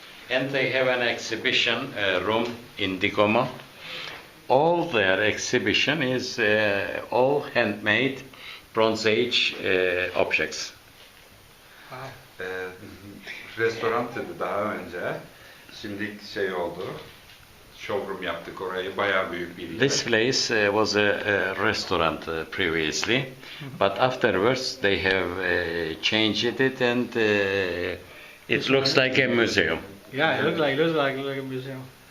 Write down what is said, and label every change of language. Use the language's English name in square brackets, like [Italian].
[English] And they have an exhibition room in Digomo. All their exhibition is all handmade Bronze Age objects. Wow. [Turkish] Restoran dedi daha önce. Şimdi şey oldu. Showroom yaptık orayı. Bayağı büyük bir yer. [English] This place was a restaurant previously, but afterwards they have changed it, and it looks like a museum. Yeah, it looks like a museum.